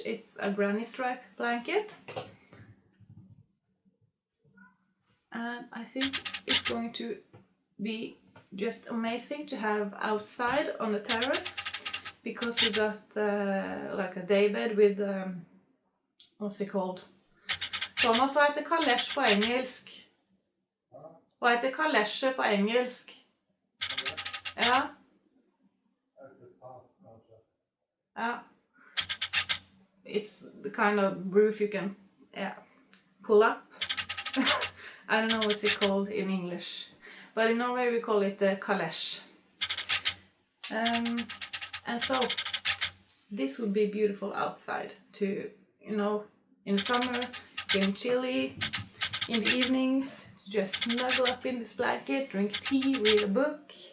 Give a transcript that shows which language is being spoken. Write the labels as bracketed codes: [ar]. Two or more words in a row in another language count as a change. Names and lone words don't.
[en] It's a granny stripe blanket, and I think it's going to be just amazing to have outside on the terrace, because we got like a daybed with what's it called? [no] Thomas, hva heter kalesj på engelsk? Hva heter kalesje på engelsk? Ja. Ja. [en] It's the kind of roof you can pull up. I don't know what's it called in English, but in Norway we call it kalesj. And so this would be beautiful outside to, you know, in the summer, getting chilly, in the evenings, to just snuggle up in this blanket, drink tea, read a book.